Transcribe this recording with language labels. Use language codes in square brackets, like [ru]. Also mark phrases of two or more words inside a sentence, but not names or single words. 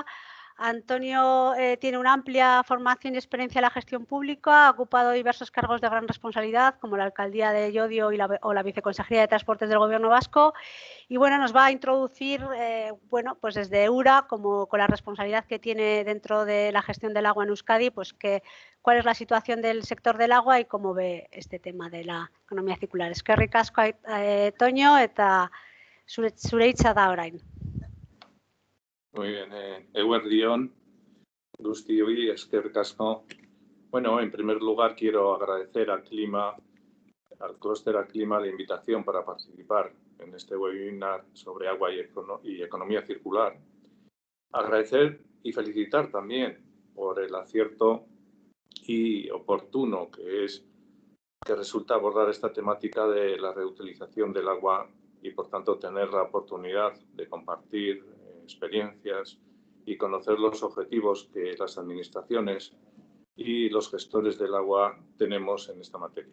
[es] Antonio tiene una amplia formación y experiencia en la gestión pública, ha ocupado diversos cargos de gran responsabilidad, como la alcaldía de Llodio o la viceconsejería de Transportes del Gobierno Vasco. Y bueno, nos va a introducir, pues desde URA, con la responsabilidad que tiene dentro de la gestión del agua en Euskadi, pues cuál es la situación del sector del agua y cómo ve este tema de la economía circular. [eu] Eskerrik asko, Toño, eta zure hitza da orain. [es] Muy bien, [eu] eguerdion, guztioi, eskerrik asko. [es] Bueno, en primer lugar quiero agradecer al clúster Aclima, la invitación para participar en este webinar sobre agua y economía circular. Agradecer y felicitar también por el acierto y oportuno que resulta abordar esta temática de la reutilización del agua y, por tanto, tener la oportunidad de compartir experiencias y conocer los objetivos que las administraciones y los gestores del agua tenemos en esta materia.